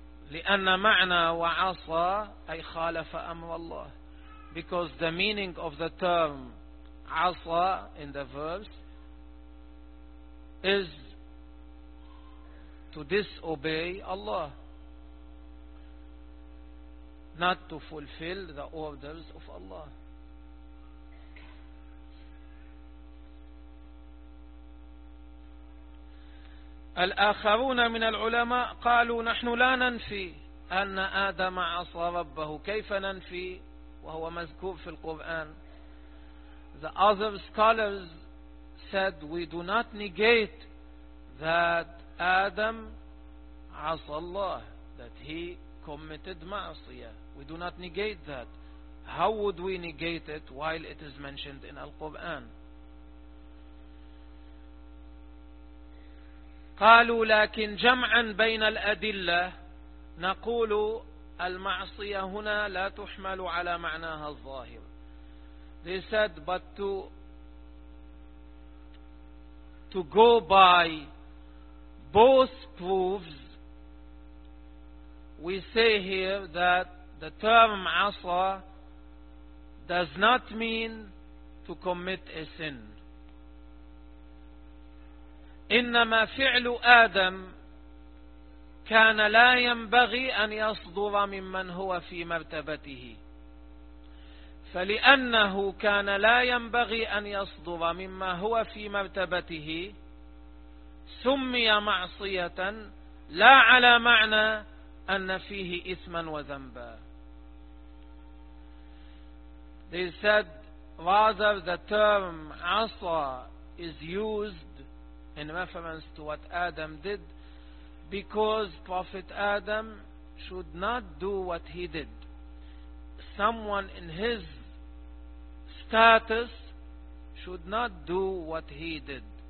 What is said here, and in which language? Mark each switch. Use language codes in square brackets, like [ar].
[ar] لأن معنى وعصى أي خالف أمر الله. [en] Because the meaning of the term asa in the verse is to disobey Allah, not to fulfill the orders of Allah. [ar] الآخرون من العلماء قالوا نحن لا ننفي أن آدم عصى ربه, كيف ننفي وهو مذكور في القرآن. [en] The other scholars said we do not negate that Adam [ar] عصى الله, [en] that he committed ma'asiyah. We do not negate that. How would we negate it while it is mentioned in Al-Quran? [ar] قالوا لكن جمعا بين الأدلة نقول المعصية هنا لا تحمل على معناها الظاهر. [en] They said, but to go by both proofs, we say here that the term عصى does not mean to commit a sin. [ar] إنما فعل آدم كان لا ينبغي أن يصدر ممن هو في مرتبته. فلأنه كان لا ينبغي أن يصدر مما هو في مرتبته سمي معصية لا على معنى أن فيه إثما وذنبا. [en] They said rather the term عصى is used in reference to what Adam did, because Prophet Adam should not do what he did. Someone in his status should not do what he did.